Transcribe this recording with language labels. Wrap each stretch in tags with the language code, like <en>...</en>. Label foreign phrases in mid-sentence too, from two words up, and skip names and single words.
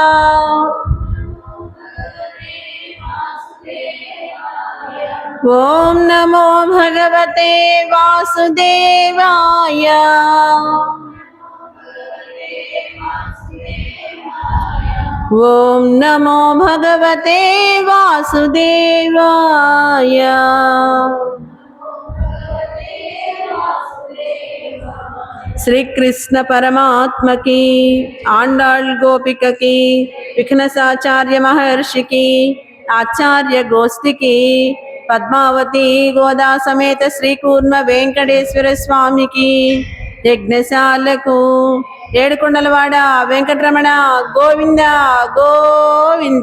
<sa>ఓం నమో భగవతే వాసుదేవాయ. ఓం నమో భగవతే వాసుదేవాయ.</sa> <te>శ్రీకృష్ణ పరమాత్మకి, ఆండాళ్ గోపికకి, విఘ్నసాచార్య మహర్షికి, ఆచార్య గోష్ఠికి, పద్మావతి గోదా సమేత శ్రీకూర్మ వెంకటేశ్వర స్వామికి, యజ్ఞశాలకు, ఏడుకొండలవాడ వెంకటరమణ గోవింద గోవింద.</te>